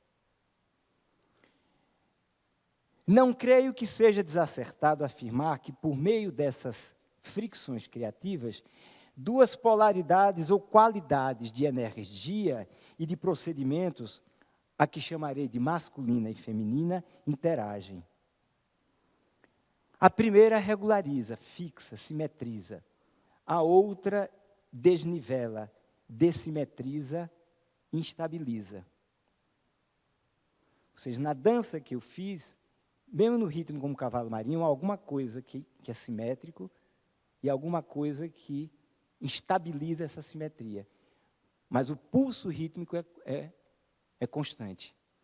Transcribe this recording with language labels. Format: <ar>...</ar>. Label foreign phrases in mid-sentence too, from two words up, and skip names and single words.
<pt>Não creio que seja desacertado afirmar que, por meio dessas fricções criativas, duas polaridades ou qualidades de energia e de procedimentos, a que chamarei de masculina e feminina, interagem. A primeira regulariza, fixa, simetriza. A outra desnivela, dessimetriza, instabiliza. Ou seja, na dança que eu fiz, mesmo no ritmo como cavalo marinho, há alguma coisa que é simétrico e alguma coisa que instabiliza essa simetria. Mas o pulso rítmico é constante.</pt>